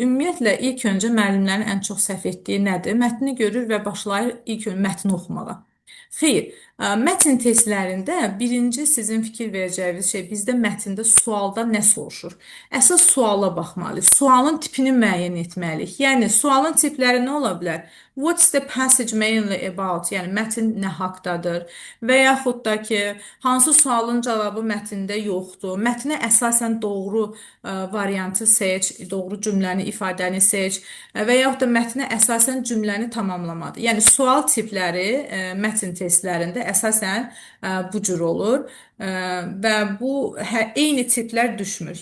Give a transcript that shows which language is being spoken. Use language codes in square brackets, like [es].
[az] Ümumiyyətlə, ilk öncə müəllimlərin ən çox səhv etdiyi nədir? Mətni görür və başlayır ilk öncə mətni oxumağa. Xeyr, mətn testlərində birinci sizin fikir verəcəyiniz şey, bizdə mətndə sualda nə soruşur? Əsas suala baxmalıyıq, sualın tipini müəyyən etməliyik. Yəni, sualın tipləri nə ola bilər? [en] What's the passage mainly about? [az] Yəni, mətn nə haqdadır? Və yaxud da ki, hansı sualın cavabı mətndə yoxdur? Mətnə əsasən doğru variantı seç, doğru cümləni, ifadəni seç və yaxud da mətnə əsasən cümləni tamamlamadır. Yəni, sual tipləri mətn testlərində əsasən bu cür olur və bu eyni tiplər düşmür.